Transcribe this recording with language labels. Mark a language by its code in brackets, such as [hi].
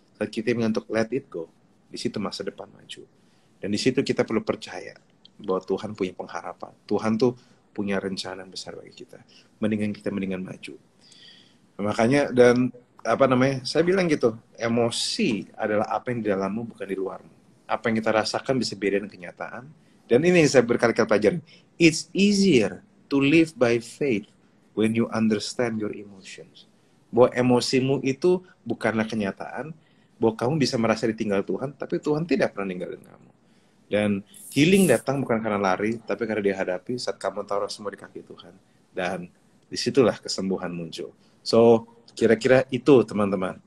[id] Saat kita ingin untuk [en] let it go, [id] di situ masa depan maju. Dan di situ kita perlu percaya bahwa Tuhan punya pengharapan. Tuhan tuh punya rencana besar bagi kita. Mendingan maju. Makanya, dan saya bilang gitu, emosi adalah apa yang di dalammu, bukan di luarmu. Apa yang kita rasakan bisa beda dengan kenyataan. Dan ini yang saya berkali-kali pelajari. [en] It's easier to live by faith when you understand your emotions. [id] Bahwa emosimu itu bukanlah kenyataan, bahwa kamu bisa merasa ditinggal Tuhan, tapi Tuhan tidak pernah ninggalin kamu. Dan healing datang bukan karena lari, tapi karena dihadapi saat kamu taruh semua di kaki Tuhan. Dan disitulah kesembuhan muncul. So, kira-kira itu teman-teman.